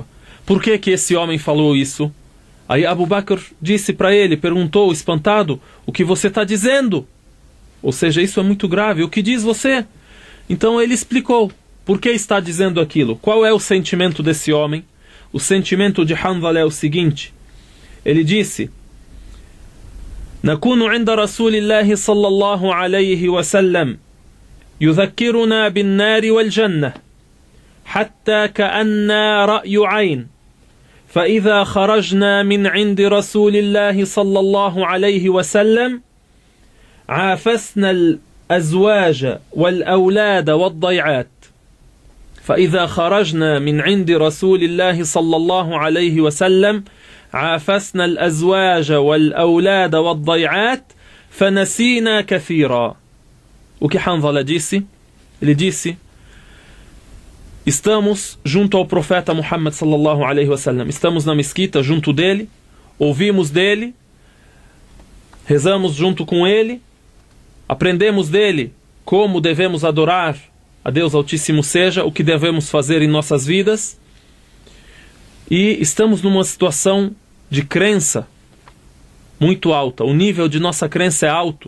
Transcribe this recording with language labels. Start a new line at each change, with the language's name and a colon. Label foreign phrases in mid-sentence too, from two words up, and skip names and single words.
Portuguese: Por que esse homem falou isso? Aí Abu Bakr disse para ele, perguntou espantado: o que você está dizendo? Ou seja, isso é muito grave. O que diz você? Então ele explicou por que está dizendo aquilo. Qual é o sentimento desse homem? O sentimento de Hanzalah é o seguinte. Ele disse:
Arabic: نكون عند رسول الله صلى الله عليه وسلم يذكرنا بالنار والجنة حتى كأننا رأي عين فإذا خرجنا من عند رسول الله صلى الله عليه وسلم عافسنا الأزواج والأولاد والضيعات فإذا خرجنا من عند رسول الله صلى الله عليه وسلم عافسنا الأزواج والأولاد والضيعات فنسينا كثيرا.
Portuguese: O que Hanzala disse? Ele disse: estamos junto ao profeta Muhammad
Arabic: صلى الله عليه وسلم,
Portuguese: estamos na mesquita junto dele, ouvimos dele, rezamos junto com ele, aprendemos dele como devemos adorar a Deus Altíssimo seja, o que devemos fazer em nossas vidas, e estamos numa situação de crença muito alta, o nível de nossa crença é alto.